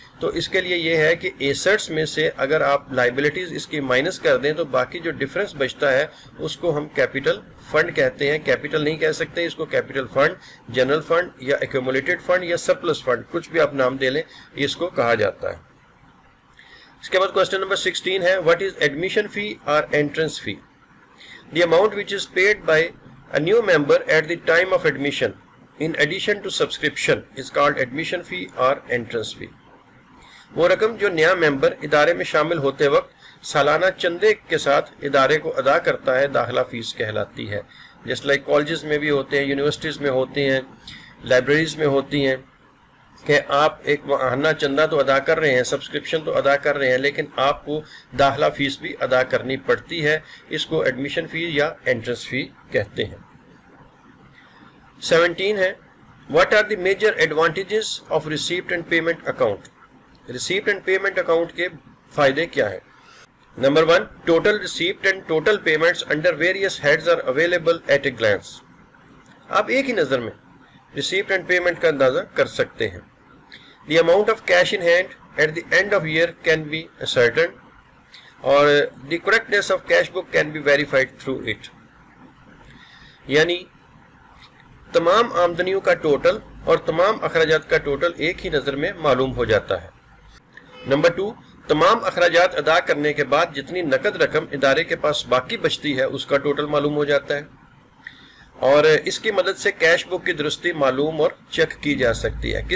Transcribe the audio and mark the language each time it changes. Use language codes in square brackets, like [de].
[ur] تو اس کے لیے یہ ہے کہ ایسٹس میں سے اگر آپ لائبلٹیز اس کی مائنس کر دیں تو باقی جو ڈفرنس بچتا ہے اس کو ہم کیپٹل فنڈ کہتے ہیں۔ کیپٹل نہیں کہہ سکتے اس کو، کیپٹل فنڈ، جنرل فنڈ یا ایکومولیٹڈ فنڈ یا سرپلس فنڈ، کچھ بھی آپ نام دے لیں، اس کو کہا جاتا ہے۔ اس کے بعد کوسچن نمبر 16 ہے [en] what is admission fee or entrance fee? The amount which is paid by a new member at the time of admission in addition to subscription is called admission fee or entrance fee. [ur] وہ رقم جو نیا ممبر ادارے میں شامل ہوتے وقت سالانہ چندے کے ساتھ ادارے کو ادا کرتا ہے داخلہ فیس کہلاتی ہے. جس لائک کالجز میں بھی ہوتے ہیں, یونیورسٹیز میں ہوتے ہیں, لائبریریز میں ہوتی ہیں کہ آپ ایک ماہانہ چندہ تو ادا کر رہے ہیں, سبسکرپشن تو ادا کر رہے ہیں, لیکن آپ کو داخلہ فیس بھی ادا کرنی پڑتی ہے. اس کو ایڈمیشن فی یا انٹرنس فی کہتے ہیں. [en] 17 ہے What are the major advantages of receipt and payment account? Receipt and payment account [ur] کے فائدے کیا ہیں؟ [en] Number 1, total receipt and total payments under various heads are available at a glance. [ur] آپ ایک ہی نظر میں receipt and payment کا اندازہ کر سکتے ہیں. [en] The amount of cash in hand at the end of year can be ascertained اور the correctness of cash book can be verified through it. [ur] یعنی تمام آمدنیوں کا ٹوٹل اور تمام اخراجات کا ٹوٹل ایک ہی نظر میں معلوم ہو جاتا ہے. نمبر 2, تمام اخراجات ادا کرنے کے بعد جتنی نقد رقم ادارے کے پاس باقی بچتی ہے اس کا ٹوٹل معلوم ہو جاتا ہے, اور اس کی مدد سے کیش بک کی درستی معلوم اور چیک کی جا سکتی ہے.